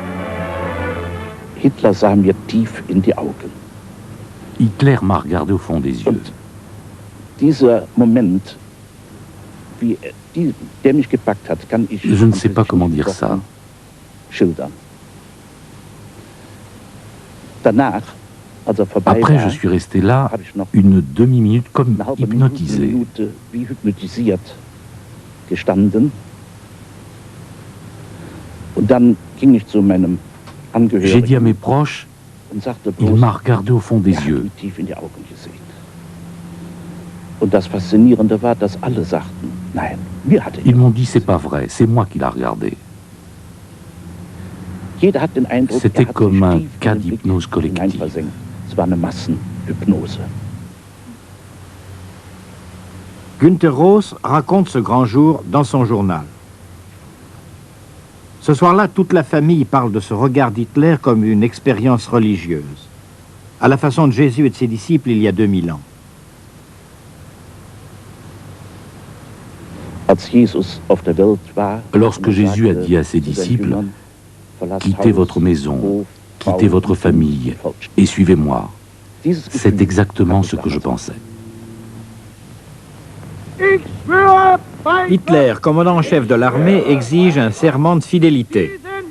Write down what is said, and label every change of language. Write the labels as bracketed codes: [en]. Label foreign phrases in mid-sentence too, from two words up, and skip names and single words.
[de] Hitler sah mir tief in die Augen. [fr] Hitler m'a regardé au fond des yeux. [de] Und dieser Moment, der mich gepackt hat, kann ich [fr] Je ne sais pas comment dire ça. [de] schildern. Danach, als er vorbei [fr] Après, [de] war, [fr] je suis resté là [de] habe ich noch [fr] une demi-minute comme [de] eine halbe [fr] hypnotisé. [de] Minute wie hypnotisiert gestanden. Und dann ging ich zu meinem [fr] J'ai dit à [de] Angehörigen [fr] mes proches, [de] und sagte [fr] il [de] bloß, [fr] m'a regardé au fond des [de] er hat [fr] yeux. [de] mich tief in die Augen gesehen. Und das Faszinierende war, dass alle sagten, nein, mir hat er [fr] Ils m'ont dit, c'est pas vrai, c'est moi qui l'a regardé. [de] Jeder hat den Eindruck, [fr] C'était [de] er hat [fr] comme [de] sich [fr] un [de] tief [fr] cas [de] in den Blick [fr] d'hypnose collective. [de] hineinversenkt. Es war eine Massenhypnose. [fr] Günther Ross raconte ce grand jour dans son journal. Ce soir-là, toute la famille parle de ce regard d'Hitler comme une expérience religieuse, à la façon de Jésus et de ses disciples il y a 2000 ans. [de] Als Jesus auf der Welt war, [fr] Lorsque Jésus a dit à ses disciples, quittez votre maison, quittez votre famille et suivez-moi, c'est exactement ce que je pensais. Hitler, commandant en chef de l'armée, exige un serment de fidélité.